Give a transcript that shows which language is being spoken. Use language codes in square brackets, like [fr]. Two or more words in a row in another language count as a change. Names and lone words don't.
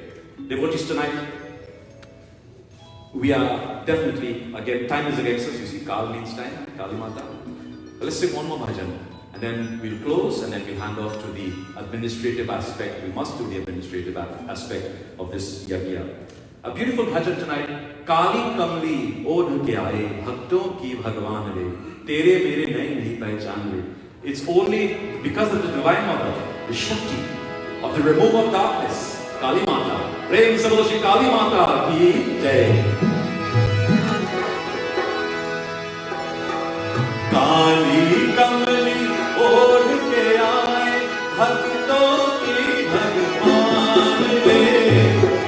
[en] Devotees tonight, we are definitely, again, time is against us. You see, Kal means time, Kali Mata. Let's sing one more bhajan. And then we'll close, and then we'll hand off to the administrative aspect. We must do the administrative aspect of this Yagya. A beautiful bhajan tonight. [hi] काली कमली ओढ़ के आए, भक्तों की भगवान रे. तेरे मेरे नहीं पहचान ले. [en] It's only because of the Divine Mother, the Shakti of the removal of darkness, Kali Mata. [hi] प्रेम से बोलो श्री काली माता की जय. काली कमली ओढ़ के आए, भक्तों की भगवान रे.